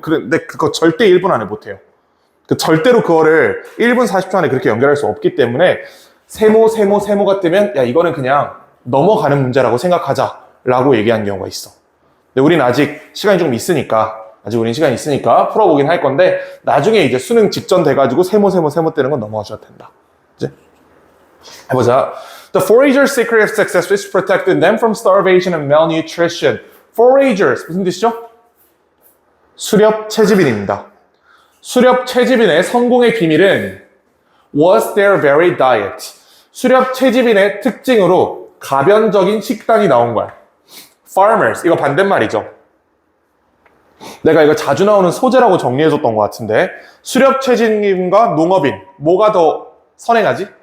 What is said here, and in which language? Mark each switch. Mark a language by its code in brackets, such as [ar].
[ko] 근데 그거 절대 1분 안에 못해요. 절대로 그거를 1분 40초 안에 그렇게 연결할 수 없기 때문에 세모가 뜨면 야 이거는 그냥 넘어가는 문제라고 생각하자라고 얘기한 경우가 있어. 근데 우리는 아직 시간이 좀 있으니까 풀어보긴 할 건데 나중에 이제 수능 직전 돼가지고 세모 뜨는 건 넘어가셔도 된다. 이제 해보자. [en] The foragers' secret of success is protecting them from starvation and malnutrition. [ko] Foragers 무슨 뜻이죠? 수렵 채집인입니다. 수렵 채집인의 성공의 비밀은 [en] was their very diet. [ko] 수렵 채집인의 특징으로 가변적인 식단이 나온 거야. Farmers, 이거 반대말이죠. 내가 이거 자주 나오는 소재라고 정리해줬던 것 같은데 수렵 채집인과 농업인 뭐가 더 선행하지?